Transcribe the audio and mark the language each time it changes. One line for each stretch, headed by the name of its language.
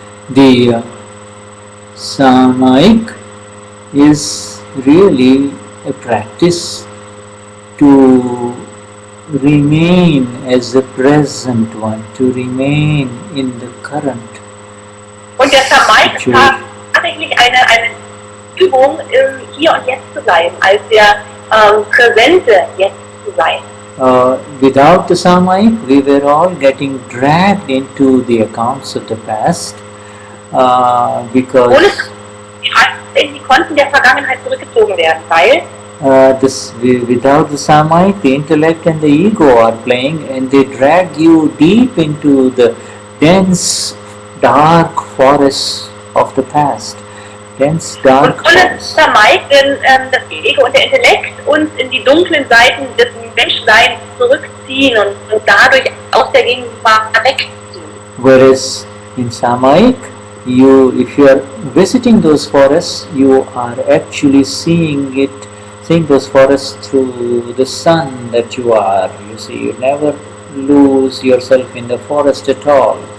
English: The Samaik is really a practice to remain as the present one, to remain in the current.
German: Und der Samaik ist tatsächlich eine Übung, hier und jetzt zu bleiben, als der präsente Jetzt zu sein.
English: Without the Samaik, we were all getting dragged into the accounts of the past because
German: in die Konten der Vergangenheit zurückgezogen werden, weil
English: without the Samayik, the intellect and the ego are playing, and they drag you deep into the dense, dark forests of the past. Dense, dark
German: und ohne
English: forests.
German: Samayik werden das Ego und der Intellekt uns in die dunklen Seiten des Menschseins zurückziehen und dadurch aus der Gegenwart wegziehen.
English: Whereas in Samayik, if you are visiting those forests, you are actually seeing those forests through the sun that you are. You see, you never lose yourself in the forest at all.